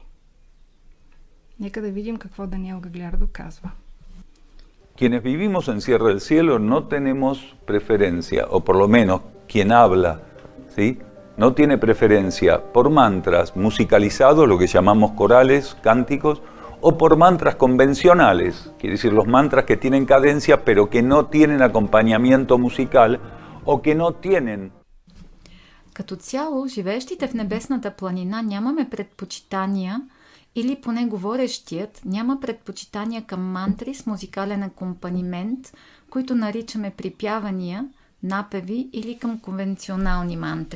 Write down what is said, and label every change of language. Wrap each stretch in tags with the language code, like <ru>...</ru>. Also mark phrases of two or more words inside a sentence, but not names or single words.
<bg>Нека да видим какво Даниел Гаглярдо казва.</bg> <es>Quienes vivimos en Sierra del Cielo no tenemos preferencia, o por lo menos quien habla, ¿sí? No tiene preferencia por mantras musicalizados, lo que llamamos corales, cánticos, o por mantras convencionales, quiere decir los mantras que tienen cadencia pero que no tienen acompañamiento musical o que no tienen.</es> <bg>Като цяло, живеещите в небесната планина нямаме предпочитания, или поне говорещият няма предпочитания към мантри с музикален акомпанимент, които наричаме припявания, напеви или към конвенционални мантри.</bg>